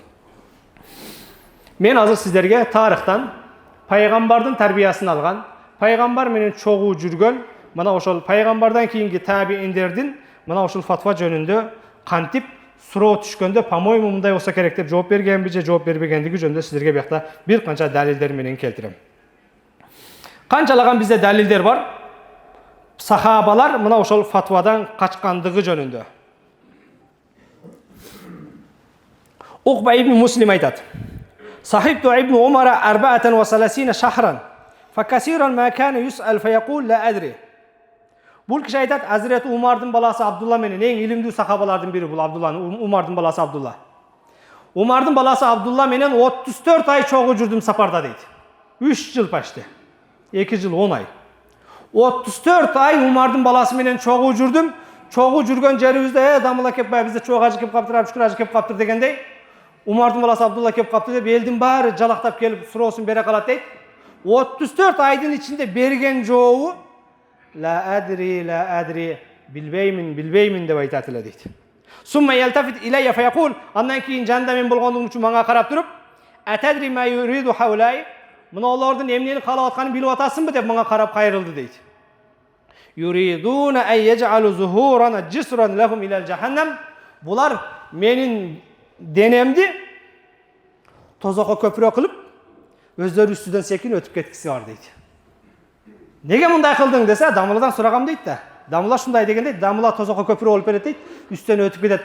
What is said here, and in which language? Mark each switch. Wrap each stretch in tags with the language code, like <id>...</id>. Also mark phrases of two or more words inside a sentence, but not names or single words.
<ky>Мен азыр сиздерге тарыхтан пайгамбардын тарбиясын алган, пайгамбар менен чогуу жүргөн, мына ошол пайгамбардан кийинки табииндердин мына ушул фатва жөнүндө кантип суроо түшкөндө, по-моему, мындай болсо керек деп жооп бергенби же жооп бербегендиги жөнүндө сиздерге биякта бир канча далилдер менен келтирем. Канчалаган бизде далилдер бар. Сахабалар мына ошол фатвадан качкандыгы жөнүндө.</ky> <ar>Уқба ибн Муслим айтат: "صحبت ابن عمر 34 شهرا، فكثيرا ما كان يسأل فيقول لا أدري."</ar> <ky>Бул киши айтат, Азирет Умардын баласы Абдулла менен эң илимдүү сахабалардын бири бул Абдулла, Умардын баласы Абдулла. Умардын баласы Абдулла менен 34 ай чогуу жүрдүм сапарда дейт. 3 жыл почти. 2 жыл 10 ай. 34 ай Умардын баласы менен чогуу жүрдүм. Чогуу жүргөн жерибизде дамыла кеп, бизде чогуу ажы кеп каптыр, шүкүр ажы кеп каптыр дегендей, Умардын баласы Абдулла кеп каптыр деп элдин баары жалактап келип суроосун бере калат дейт. 34 айдын ичинде берген жообу</ky> <ar>لا أدري,</ar> <ky>билбеймин деп айтат эле дейт.</ky> <ar>ثم التفت إلي فيقول,</ar> <ky>андан кийин жанында мен болгондугум үчүн мага карап туруп,</ky> <ar>أتدري ما يريد هؤلاء,</ar> <ky>мына олордун эмнени каалап атканын билип атасыңбы деп мага карап кайрылды дейт.</ky> <ar>يريدون أن يجعلوا ظهورنا جسرا لهم إلى جهنم,</ar> <ky>булар менин денемди тозокко көпүрө кылып, өздөрү үстүдөн секин өтүп кеткиси бар дейт. Неге мындай кылдың десе, дамыладан сурагам дейт да. Дамыла шундай дегенде, дамыла тозокко көпүрө болуп берет дейт, үстүнөн өтүп кетет.</ky>